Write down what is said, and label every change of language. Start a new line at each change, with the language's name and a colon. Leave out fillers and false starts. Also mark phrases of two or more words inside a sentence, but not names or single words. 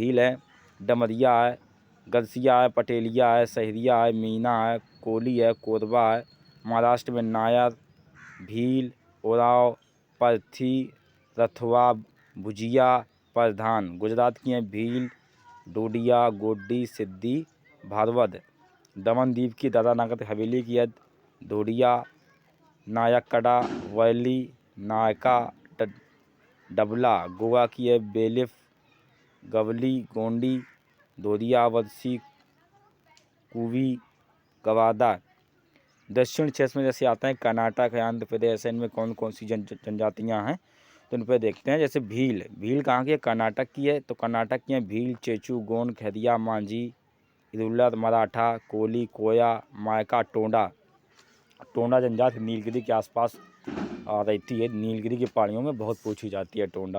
Hindi: भील है, डमरिया है, गरसिया है, पटेलिया है, सहरिया है, मीना है, कोली है, कोरबा है। महाराष्ट्र में नायर, भील, ओराव, पर्थी, रथवा, भुजिया, प्रधान। गुजरात की हैं भील, डोडिया, गोड्डी, सिद्धि, भारवद। दमन द्वीप की दादरा नगर हवेली की है धोडिया, नायकड़ा, वैली, नायका, डबला। गोवा की है बेलिफ, गवली, गोंडी, धोरिया, वदसी, कुवी, गवादा। दक्षिण क्षेत्र में जैसे आता है कर्नाटक है, आंध्र प्रदेश है, इनमें कौन कौन सी जनजातियाँ हैं तो इन पर देखते हैं। जैसे भील, भील कहाँ की है? कर्नाटक की है। तो कर्नाटक की है भील, चेचू, गोंड, खैरिया, मांझी, इरुलर, मराठा, कोली, कोया, मायका, टोंडा। टोंडा जनजाति नीलगिरी के आसपास रहती है, नीलगिरी की पहाड़ियों में बहुत पूछी जाती है टोंडा।